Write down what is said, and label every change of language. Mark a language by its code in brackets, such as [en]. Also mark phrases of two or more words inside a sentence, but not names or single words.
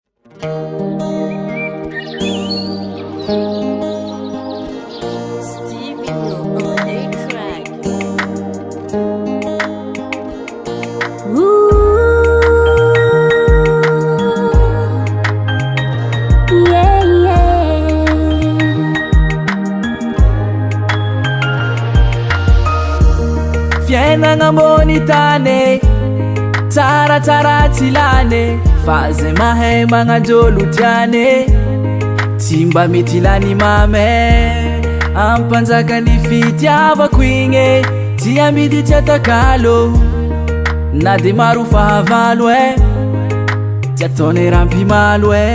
[en] Stevie Mo on the track. Ooh, yeah, yeah. [mg] Fiainagna ambony tany tsaratsara tsy lany fa zay mahay magnanjolo tiany tsy mba mety ilany mame ampanjakany fitiavako igny tsy amidy tsy atakalo na de maro fahavalo tsy ataony rampimalo